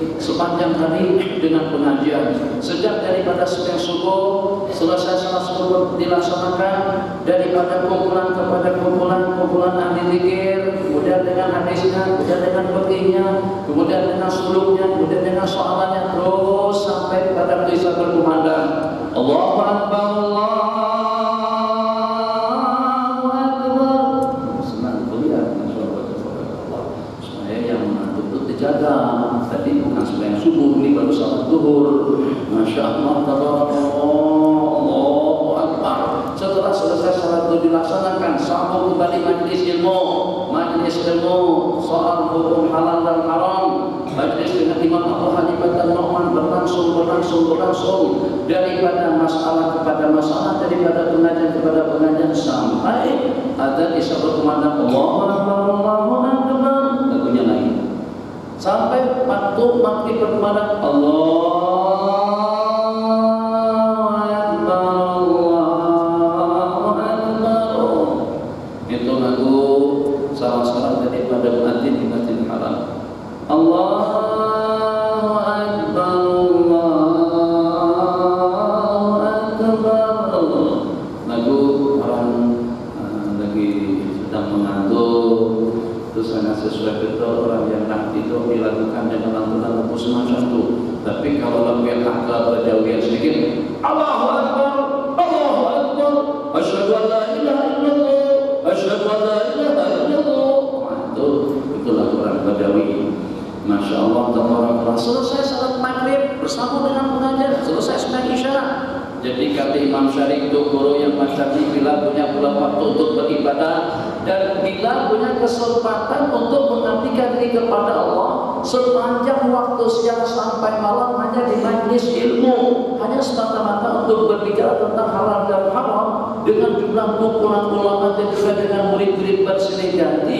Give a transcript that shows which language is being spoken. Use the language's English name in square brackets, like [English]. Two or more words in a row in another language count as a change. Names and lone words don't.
[Malay] Sepanjang hari dengan pengajian, sejak daripada setiap subuh selesai salat subuh dilaksanakan, daripada kumpulan kepada kumpulan ahli zikir, kemudian dengan hadisnya, kemudian dengan fikihnya, kemudian dengan suluknya, kemudian dengan soalannya, terus sampai pada kisah berkumandang [Arabic] الله أكبر, [Malay] Allah. Tadi bukan sembahyang subuh, ini baru salat zuhur. [Arabic] ما شاء الله, تبارك الله، الله أكبر. [Malay] Setelah selesai salat itu dilaksanakan, sambung kembali majlis ilmu, soal hukum halal dan haram. Majlis dengan Imam Abu Hanifah dan Nu'man berlangsung daripada masalah kepada masalah, daripada pengajian kepada pengajian, sampai ada isya berkumandang [Arabic] الله أكبر، الله أكبر, [Malay] lagunya naik. Sampai waktu maghrib berkumandang [Arabic] الله أكبر، الله أكبر. [Malay] Itu lagu salah-salah daripada muadzin di Masjidil Haram. [Arabic] الله أكبر، الله أكبر. [Malay] Lagu orang lagi sedang mengantuk, terus sangat sesuai betul orang yang nak tidur dilakukan dengan lantunan lagu semacam itu. Tapi kalau lagu yang agak berjauhan sedikit, [Arabic] الله أكبر، الله أكبر، أشهد أن لا إله إلا الله، أشهد أن لا إله إلا الله. [Malay] Itu lagu orang Badawi. [Arabic] ما شاء الله، تبارك الله. [Malay] Selesai salat maghrib bersama dengan pengajian, selesai sembahyang isya, Jadi kata Imam Syarif itu guru yang macam ini bila punya pula waktu untuk beribadah dan bila punya kesempatan untuk mengabdikan diri kepada Allah sepanjang waktu siang sampai malam hanya di majlis ilmu, hanya semata-mata untuk berbicara tentang halal dan haram dengan jumlah kumpulan ulama dan juga dengan murid-murid bersilih ganti.